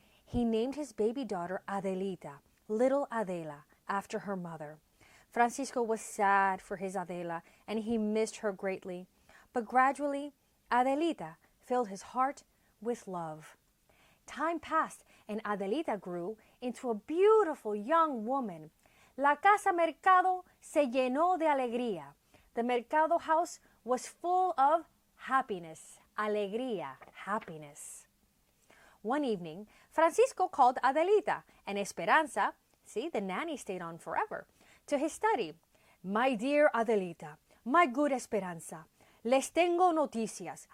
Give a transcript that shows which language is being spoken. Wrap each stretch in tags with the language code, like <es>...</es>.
<en>He named his baby daughter Adelita, little Adela, after her mother. Francisco was sad for his Adela, and he missed her greatly. But gradually, Adelita filled his heart with love. Time passed, and Adelita grew into a beautiful young woman.</en> <es>La casa mercado se llenó de alegría.</es> <en>The mercado house was full of happiness. Alegría, happiness. One evening, Francisco called Adelita, and Esperanza, see, the nanny stayed on forever, to his study. My dear Adelita, my good Esperanza,</en> <es>les tengo noticias.</es>